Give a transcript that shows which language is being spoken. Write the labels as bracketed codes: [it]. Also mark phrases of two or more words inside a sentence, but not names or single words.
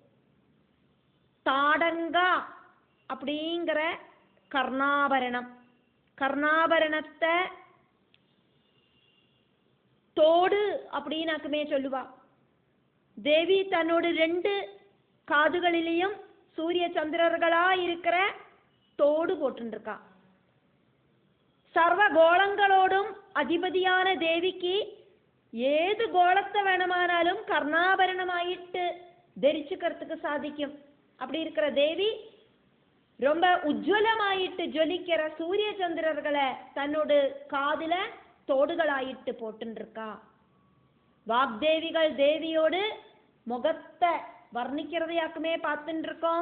[ta] தாடங்கா அப்படிங்கிற கர்ணாபரணம், கர்ணாபரணத்தை தோடு அப்படின்னாக்குமே சொல்லுவா. தேவி தன்னோடு 2 காதுகளிலையும் சூரிய சந்திரர்களா இருக்கிற தோடு போட்டுருக்கா. சர்வ கோளங்களோடும் அதிபதியான தேவிக்கு ஏது கோளத்தை வேணமானாலும் கர்ணாபரணமாயிட்டு தரிச்சுக்கறதுக்கு சாதிக்கும். அப்படி இருக்கிற தேவி ரொம்ப உஜ்வலமாயிட்டு ஜொலிக்கிற சூரிய சந்திரர்களை தன்னோட காதுல தோடுகளாயிட்டு போட்டுருக்கா. வாக்தேவிகள் தேவியோடு முகத்தை வர்ணிக்கிறதையாக்குமே பார்த்துட்டு இருக்கோம்.